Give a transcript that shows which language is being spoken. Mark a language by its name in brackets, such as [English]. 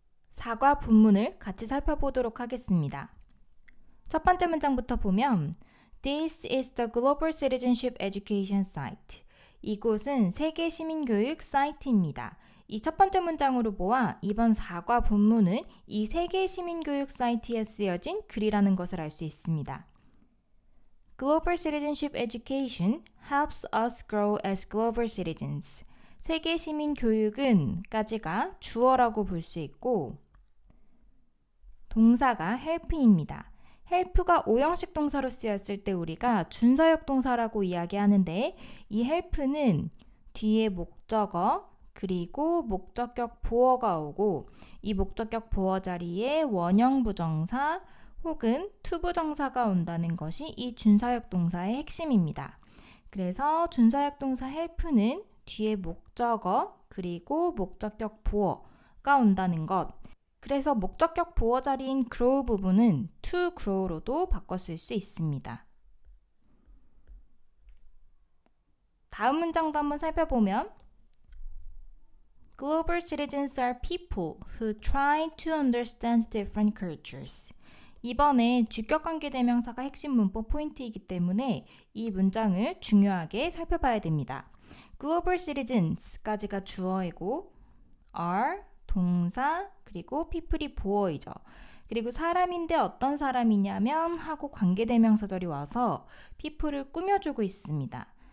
[Korean] 사과 본문을 같이 살펴보도록 하겠습니다. 첫 번째 문장부터 보면 [English] This is the Global Citizenship Education Site. [Korean] 이곳은 세계 시민교육 사이트입니다. 이 첫 번째 문장으로 보아 이번 사과 본문은 이 세계 시민교육 사이트에 쓰여진 글이라는 것을 알 수 있습니다. [English] Global Citizenship Education helps us grow as global citizens. [Korean] 세계 시민 교육은 까지가 주어라고 볼 수 있고 동사가 help입니다. help가 오형식 동사로 쓰였을 때 우리가 준사역 동사라고 이야기하는데 이 help는 뒤에 목적어 그리고 목적격 보어가 오고 이 목적격 보어 자리에 원형 부정사 혹은 투부정사가 온다는 것이 이 준사역 동사의 핵심입니다. 그래서 준사역 동사 help는 뒤에 목적어 그리고 목적격 보어가 온다는 것. 그래서 목적격 보어 자리인 grow 부분은 to grow로도 바꿔 쓸 수 있습니다. 다음 문장도 한번 살펴보면 [English] Global citizens are people who try to understand different cultures. [Korean] 이번에 주격관계대명사가 핵심 문법 포인트이기 때문에 이 문장을 중요하게 살펴봐야 됩니다. Global citizens까지가 주어이고 are 동사 그리고 people이 보어이죠. 그리고 사람인데 어떤 사람이냐면 하고 관계대명사절이 와서 people을 꾸며주고 있습니다.